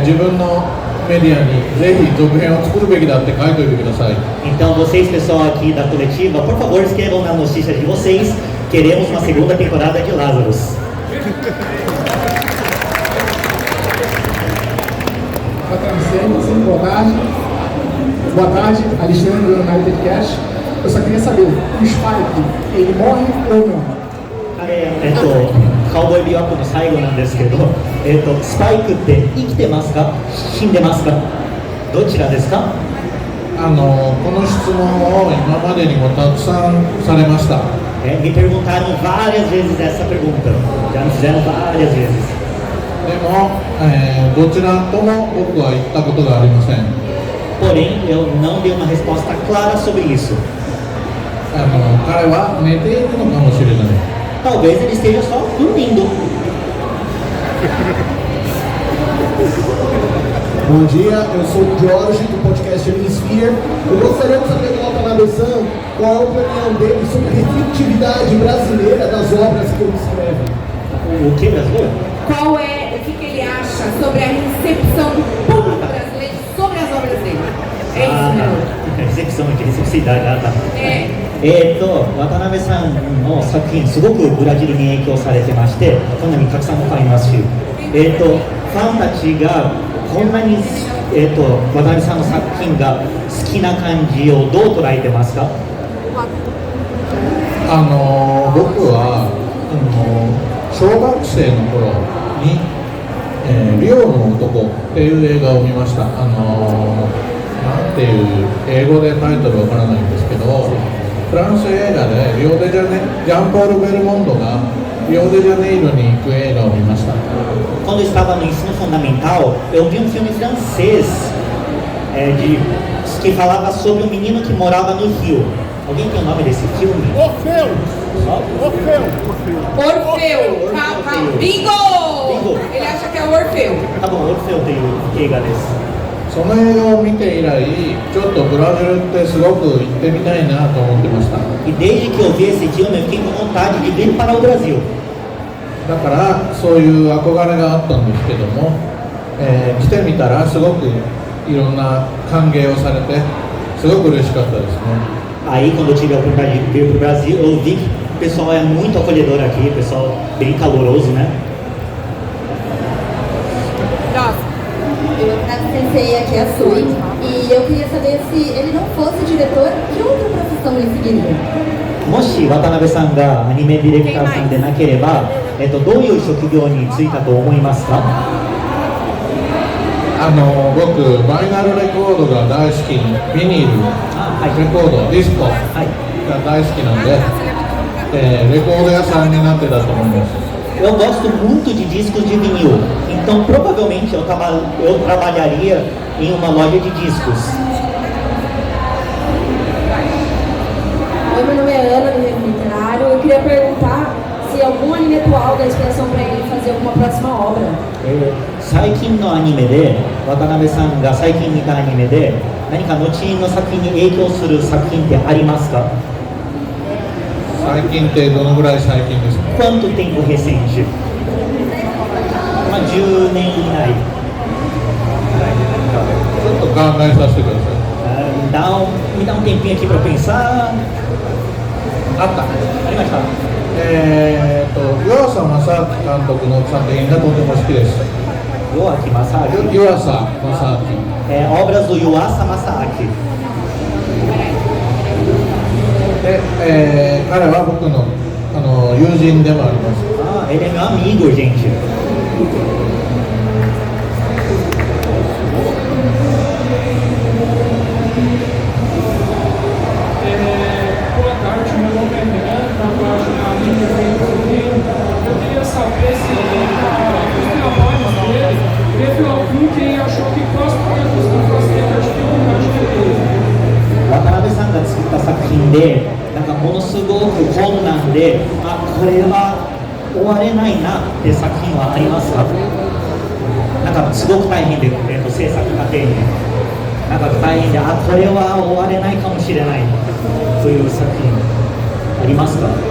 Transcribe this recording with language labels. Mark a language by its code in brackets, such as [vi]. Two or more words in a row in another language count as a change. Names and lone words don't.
[ja] 自分のメディアにぜひ続編を作るべきだって書いておいてください。 [pt] Então, vocês, pessoal aqui da coletiva, por favor, escrevam na notícia de vocês. Queremos uma segunda temporada de Lazarus. Boa tarde, Alexandre do United Cash. Eu só queria saber, o Spike, ele morre ou não? [ja] カウボーイビバップの最後なんですけど、スパイクって生きてますか？死んでますか？どちらですか？この質問を今までにもたくさんされました。 [pt] Me perguntaram várias vezes essa pergunta. Já me fizeram várias vezes. [ja] でも、どちらとも僕は言ったことがありません。 [pt] Porém, eu não dei uma resposta clara sobre isso. [ja] 彼は寝ているのかもしれない。 [pt] Talvez ele esteja só dormindo. Bom dia, eu sou o Jorge do podcast Hemisphere. Eu gostaria de saber do Watanabe-san qual é a opinião dele sobre a receptividade brasileira das obras que ele escreve. O que brasileiro? O que ele acha sobre a recepção do público brasileiro sobre as obras dele? É isso mesmo. [ja] レセプションのレセプシーだった。渡辺さんの作品すごくブラジルに影響されてまして、こんなにたくさん買いますし、ファンたちがこんなに渡辺さんの作品が好きな感じをどう捉えてますか？僕は小学生の頃にリオの男っていう映画を見ました。なんていう英語でタイトルわからないんですけど、 フランス映画でジャンポール・ベルモンドがリオデジャネイロに行く映画を見ました。 [pt] Quando eu estava no ensino fundamental, eu vi um filme francês que falava sobre um menino que morava no Rio. Alguém tem o nome desse filme? Orfeu! Calma. Bingo! Ele acha que é o Orfeu. Tá bom, Orfeu tem o [ja] 映画です。その映画を見て以来、ちょっとブラジルってすごく行ってみたいなと思ってました。 [pt] E desde que eu vi esse filme, eu fiquei com vontade de vir para o Brasil. [ja] だからそういう憧れがあったんですけども、来てみたらすごくいろんな歓迎をされてすごく嬉しかったですね。 [pt] Aí, quando eu tive a oportunidade de vir para o Brasil, eu vi que o pessoal é muito acolhedor aqui, o pessoal bem caloroso, né? A sensei aqui é a Sui, e eu queria saber se ele não fosse diretor, que outra profissão ele seguiria? [ja] もし渡辺さんがアニメディレクターさんでなければ、どういう職業に就いたと思いますか？僕、バイナルレコードが大好き、ビニール、レコード、ディスコが大好きなので、レコード屋さんになってたと思います。 [pt] Eu gosto muito de discos de vinil, então provavelmente eu trabalharia em uma loja de discos. Oi, meu nome é Ana, do Review Literário. Eu queria perguntar se algum anime atual dá inspiração para ele fazer alguma próxima obra. [ja] 最近のアニメで、渡辺さんが最近見たアニメで、何か後の作品に影響する作品ってありますか？最近ってどのぐらい最近ですか？ [pt] Quanto tempo recente? [ja] 10 年以内。ちょっと考えさせてください。 [pt] Me dá um tempinho aqui para pensar. [ja] あった。ありました。湯浅正明監督の作品がとても好きです。湯浅正明。湯浅正明。 [pt] obras do Yuasa Masaaki. [ja] で、彼は僕の友人でもあります。 [pt] Ah, ele é meu amigo, gente. Boa tarde, meu nome é Renan, da página Mídia Feito. Eu queria saber se os trabalhos dele teve algum que achou que quase foi fazer a dificuldade dele. [ja] 渡辺さんが作った作品で、なんかものすごく困難で、これは終われないなって作品はありますか？なんかすごく大変で、制作過程になんか大変で、これは終われないかもしれないという作品ありますか？